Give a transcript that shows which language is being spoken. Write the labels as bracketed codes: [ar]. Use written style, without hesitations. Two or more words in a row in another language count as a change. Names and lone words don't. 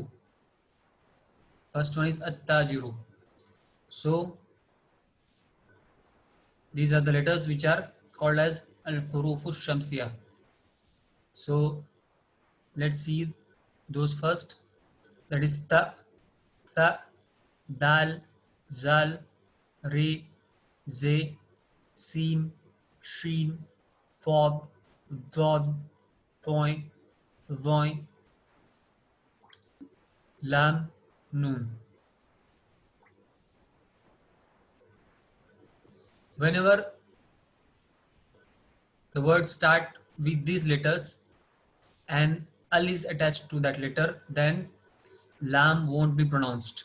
[en] First one is at-tajiru. So these are the letters which are called as [ar] al-huruf shamsiyah. [en] So let's see those first. That is [ar] ta, tha, dal, zal, re, ze, sin, shin, fob, dod, toy, voy, lam, noon. [en] Whenever the words start with these letters and al is attached to that letter, then lam won't be pronounced.